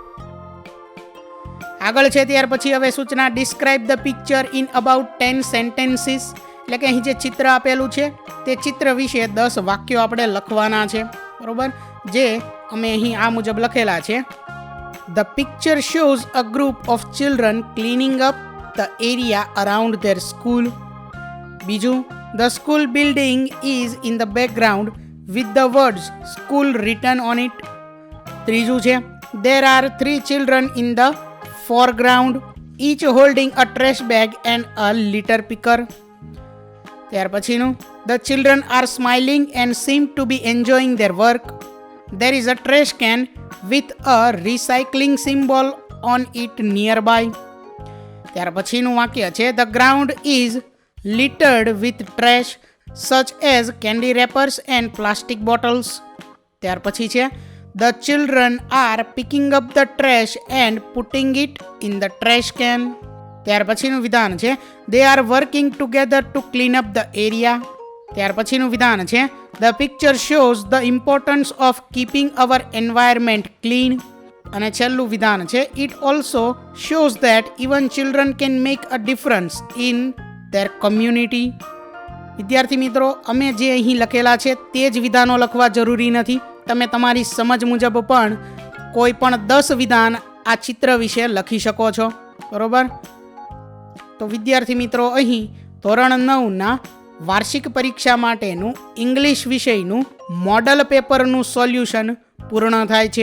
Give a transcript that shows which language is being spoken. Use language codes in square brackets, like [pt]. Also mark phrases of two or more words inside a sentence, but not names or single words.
[gu] આગળ છે ત્યાર પછી હવે સૂચના [en] Describe the picture in about 10 sentences, [gu] એટલે કે અહીં જે ચિત્ર આપેલું છે તે ચિત્ર વિશે 10 વાક્યો આપણે લખવાના છે, બરોબર. જે અમે અહીં આ મુજબ લખેલા છે. [en] The picture shows a group of children cleaning up the area around their school. બીજું, The school building is in the background with the words school written on it. [gu] ત્રીજું છે [en] there are 3 children in the foreground, each holding a trash bag and a litter picker. [gu] ત્યાર પછીનું [en] the children are smiling and seem to be enjoying their work. There is a trash can with a recycling symbol on it nearby. [gu] ત્યાર પછીનું વાક્ય છે [en] the ground is littered with trash such as candy wrappers and plastic bottles. [gu] ત્યાર પછી છે [en] the children are picking up the trash and putting it in the trash can. [gu] ત્યાર પછીનું વિધાન છે [en] they are working together to clean up the area. [gu] ત્યાર પછીનું વિધાન છે [en] the picture shows the importance of keeping our environment clean. [gu] અને છેલ્લું વિધાન છે [en] it also shows that even children can make a difference in their community. [gu] વિદ્યાર્થી મિત્રો, અમે જે અહીં લખેલા છે તે જ વિધાનો લખવા જરૂરી નથી. તમે તમારી સમજ મુજબ પણ કોઈ પણ 10 વિધાન આ ચિત્ર વિશે લખી શકો છો, બરોબર. તો વિદ્યાર્થી મિત્રો, અહીં ધોરણ 9ના વાર્ષિક પરીક્ષા માટેનું ઇંગ્લિશ વિષયનું મોડલ પેપરનું સોલ્યુશન પૂર્ણ થાય છે.